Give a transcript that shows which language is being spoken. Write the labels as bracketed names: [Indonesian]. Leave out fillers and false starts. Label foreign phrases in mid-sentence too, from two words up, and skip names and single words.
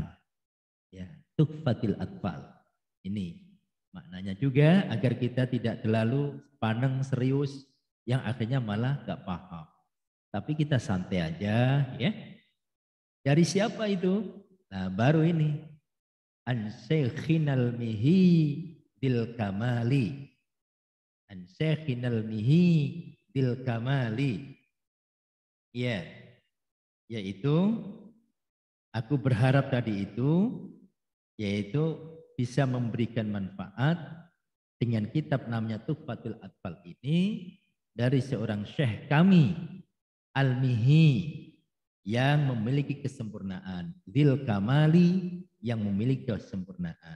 [Indonesian] Ya, Tuhfatil Atfal. Ini maknanya juga agar kita tidak terlalu pandang serius yang akhirnya malah gak paham. Tapi kita santai aja ya. Dari siapa itu? Nah, baru ini. [Arabic] عن شيخنا الميهي ذي الكمال. عن شيخنا الميهي ذي الكمال. [Indonesian] Ya. Yaitu aku berharap tadi itu yaitu bisa memberikan manfaat dengan kitab namanya Tuhfatul Atfal ini dari seorang syekh kami Al-Mihi yang memiliki kesempurnaan, [Arabic] ذي الكمال [Indonesian] yang memiliki kesempurnaan.